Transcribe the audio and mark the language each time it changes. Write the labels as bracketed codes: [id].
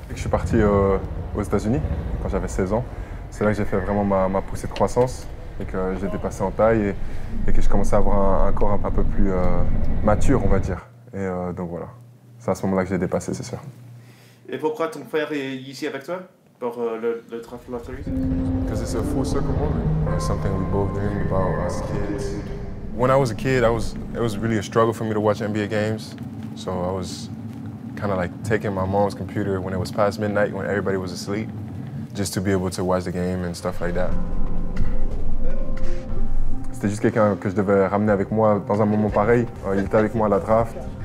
[fr] Je suis parti aux États-Unis quand j'avais 16 ans. C'est là que j'ai fait vraiment ma poussée de croissance et que j'ai dépassé en taille et que je commençais à avoir un corps un peu plus mature, on va dire. Et donc voilà, c'est à ce moment-là que j'ai dépassé, c'est sûr. Et pourquoi ton frère est ici avec toi pour le Draft Lottery? [en] Because it's a full circle moment. It's something we both dream about as kids. When I was a kid, it was really a struggle for me to watch NBA games. So I was kind of like taking my mom's computer when it was past midnight, when everybody was asleep, just to be able to watch the game and stuff like that. [fr] C'était juste quelqu'un que je devais ramener avec moi dans un moment pareil. Il était avec moi à la draft.